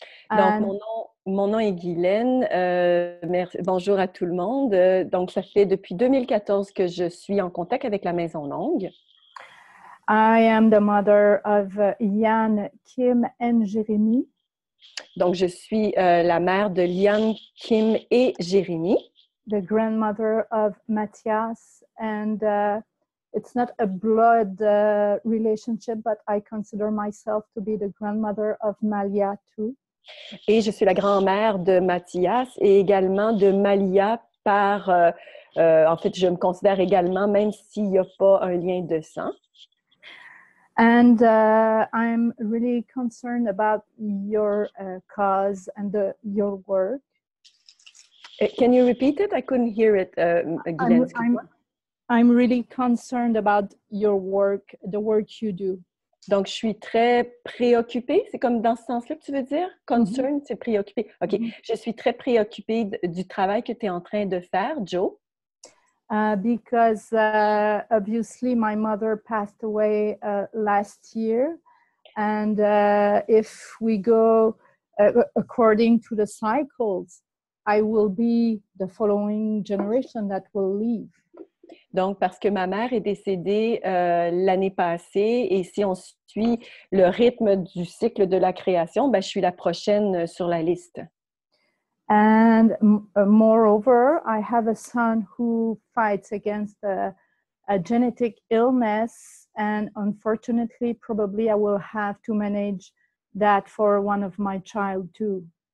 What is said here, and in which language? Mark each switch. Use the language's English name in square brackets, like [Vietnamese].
[French] Donc, mon nom est Guylaine. Bonjour à tout le monde. Donc, ça fait depuis 2014 que je suis en contact avec la Maison Longue. [English] I am the mother of Yann, Kim and Jérémy. [French] Donc, je suis la mère de Liane, Kim et Jérémy. [English] The grandmother of Mathias, and it's not a blood relationship, but I consider myself to be the grandmother of Malia too. [French] Et je suis la grand-mère de Mathias et également de Malia en fait, je me considère également, même s'il n'y a pas un lien de sang. [English] And I'm really concerned about your cause and your work. Can you repeat it? I couldn't hear it, Guylaine. I'm really concerned about your work, the work you do. [French] Donc, je suis très préoccupée. C'est comme dans ce sens-là que tu veux dire? Concern, c'est préoccupée. OK. Je suis très préoccupée du travail que tu es en train de faire, Joe. [English] Because obviously my mother passed away last year, and if we go according to the cycles, I will be the following generation that will leave. [French] Donc, parce que ma mère est décédée l'année passée, et si on suit le rythme du cycle de la création, ben, je suis la prochaine sur la liste. [English] And moreover, I have a son who fights against a genetic illness, and unfortunately, probably I will have to manage that for one of my child too.